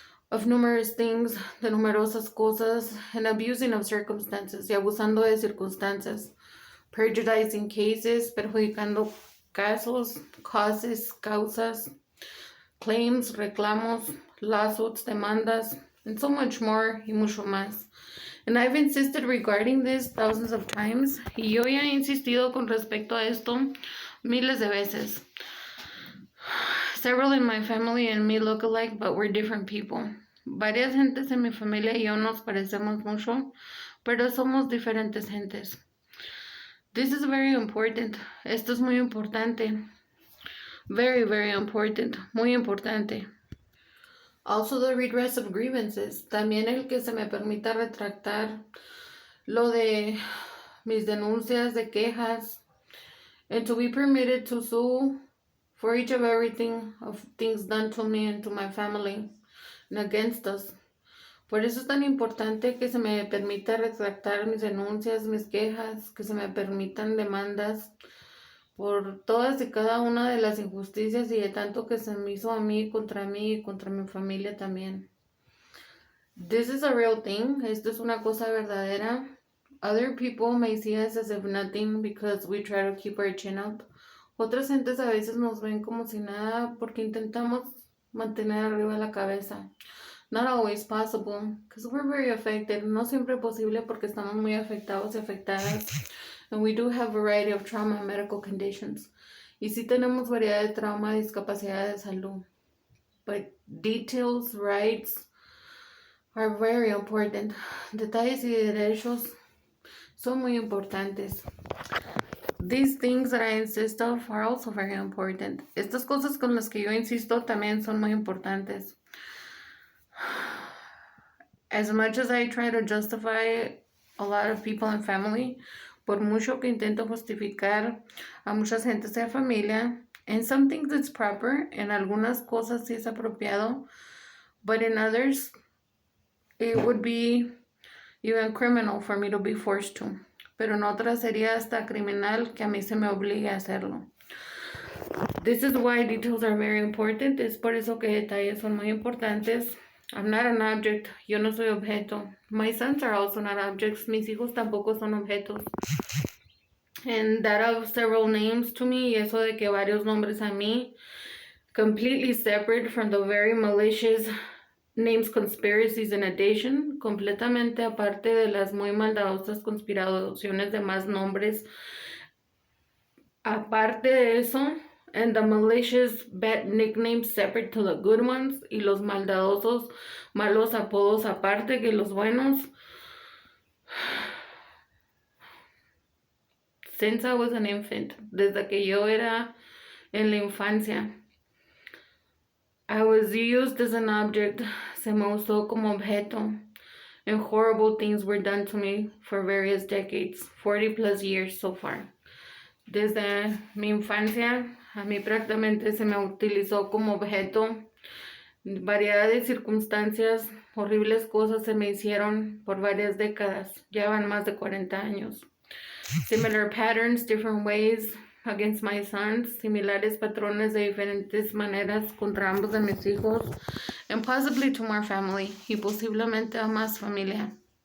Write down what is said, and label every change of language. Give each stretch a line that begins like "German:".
English: of numerous things,
Spanish: de numerosas cosas,
English: and abusing of circumstances,
Spanish: y abusando de circunstancias,
English: prejudicing cases,
Spanish: perjudicando casos,
English: causes,
Spanish: causas,
English: claims,
Spanish: reclamos,
English: lawsuits,
Spanish: demandas,
English: and so much more,
Spanish: y mucho más.
English: And I've insisted regarding this thousands of times,
Spanish: y yo ya he insistido con respecto a esto miles de veces.
English: Several in my family and me look alike, but we're different people.
Spanish: Varias gentes en mi familia y yo nos parecemos mucho, pero somos diferentes gentes.
English: This is very important.
Spanish: Esto es muy importante.
English: Very, very important.
Spanish: Muy importante.
English: Also the redress of grievances.
Spanish: También el que se me permita retractar lo de mis denuncias, de quejas,
English: and to be permitted to sue for each of everything of things done to me and to my family and against us.
Spanish: Por eso es tan importante que se me permita retractar mis denuncias, mis quejas, que se me permitan demandas por todas y cada una de las injusticias y de tanto que se me hizo a mí y contra mi familia también.
English: This is a real thing.
Spanish: Esto es una cosa verdadera.
English: Other people may see us as if nothing because we try to keep our chin up.
Spanish: Otras gentes a veces nos ven como si nada porque intentamos mantener arriba la cabeza.
English: Not always possible, because we're very affected.
Spanish: No siempre posible porque estamos muy afectados y afectadas.
English: And we do have a variety of trauma and medical conditions.
Spanish: Y sí tenemos variedad de trauma y discapacidad de salud.
English: But details, rights are very important.
Spanish: Detalles y derechos son muy importantes.
English: These things that I insist of are also very important.
Spanish: Estas cosas con las que yo insisto también son muy importantes.
English: As much as I try to justify a lot of people and family,
Spanish: por mucho que intento justificar a muchas gentes de familia,
English: in some things it's proper,
Spanish: en algunas cosas sí es apropiado,
English: but in others it would be even criminal for me to be forced to.
Spanish: Pero en otras sería hasta criminal que a mí se me obligue a hacerlo.
English: This is why details are very important.
Spanish: Es por eso que detalles son muy importantes.
English: I'm not an object.
Spanish: Yo no soy objeto.
English: My sons are also not objects.
Spanish: Mis hijos tampoco son objetos.
English: And that of several names to me,
Spanish: y eso de que varios nombres a mí,
English: completely separate from the very malicious names, conspiracies, and addition,
Spanish: completamente aparte de las muy maldadosas conspiraciones de más nombres Aparte de eso,
English: and the malicious bad nicknames separate to the good ones,
Spanish: y los maldadosos malos apodos aparte que los buenos.
English: Since I was an infant,
Spanish: desde que yo era en la infancia,
English: I was used as an object,
Spanish: se me usó como objeto,
English: and horrible things were done to me for various decades, 40 plus years so far.
Spanish: Desde mi infancia, a mí prácticamente se me utilizó como objeto. Variedad de circunstancias, horribles cosas se me hicieron por varias décadas, ya van más de 40 años.
English: Similar patterns, different ways against my sons,
Spanish: similares patrones de diferentes maneras contra ambos de mis hijos, and possibly to more family, y posiblemente a más familia.